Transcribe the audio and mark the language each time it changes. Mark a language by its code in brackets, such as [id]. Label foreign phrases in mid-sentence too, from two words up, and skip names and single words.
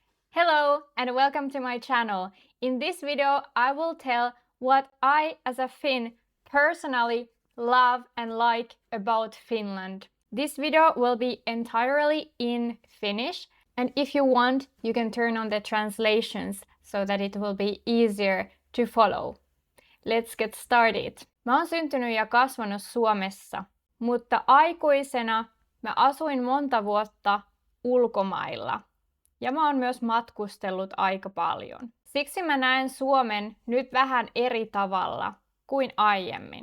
[en] Hello and welcome to my channel. In this video, I will tell what I as a Finn personally love and like about Finland. This video will be entirely in Finnish, and if you want, you can turn on the translations so that it will be easier to follow. Let's get started. [fi] Mä oon syntynyt ja kasvanut Suomessa, mutta aikuisena mä asuin monta vuotta ulkomailla. Ja mä oon myös matkustellut aika paljon. Siksi mä näen Suomen nyt vähän eri tavalla kuin aiemmin.